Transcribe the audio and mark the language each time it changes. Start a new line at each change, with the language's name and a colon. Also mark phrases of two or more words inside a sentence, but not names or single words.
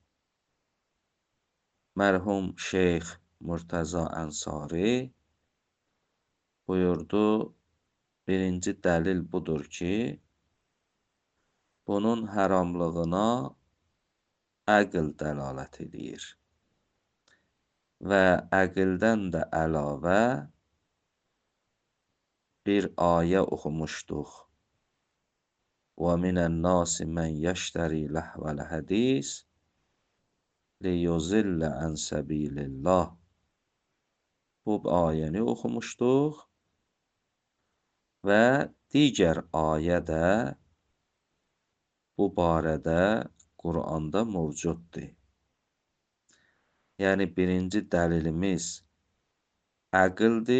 Azerbaijani: Mərhum Şeyx Murtəza Ənsari buyurdu, birinci dəlil budur ki, bunun haramlığına əql dəlalət edir. Və əqildən də əlavə bir ayə oxumuşduq.
Arabic: وَمِنَ النَّاسِ مَنْ يَشْتَرِي لَهْوَ الْحَدِيثِ لِيُضِلَّ عَنْ سَبِيلِ اللّٰهِ.
Azerbaijani: Bu ayəni oxumuşduq və digər ayə də bu barədə Quranda mövcuddur. Yəni birinci dəlilimiz əqldir.